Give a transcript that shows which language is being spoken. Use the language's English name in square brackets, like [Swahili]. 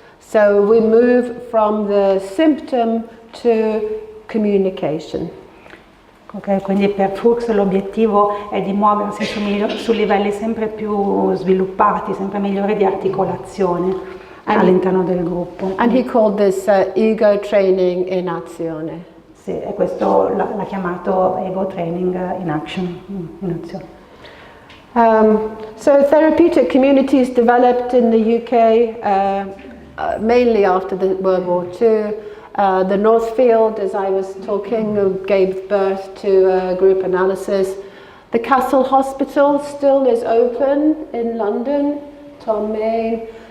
[English] So we move from the symptom to communication. [Italian] Ok, quindi per Fuchs l'obiettivo è di muoversi su livelli sempre più sviluppati, sempre migliori di articolazione. all'interno del gruppo. [English] And he called this ego training [Italian] in azione. Sì, e questo l'ha chiamato [English] ego training in action, [Italian] in azione. [English] So therapeutic communities developed in the UK mainly after the World War II. The Northfield, as I was talking, gave birth to group analysis. The Castle Hospital still is open in London, Tom Main.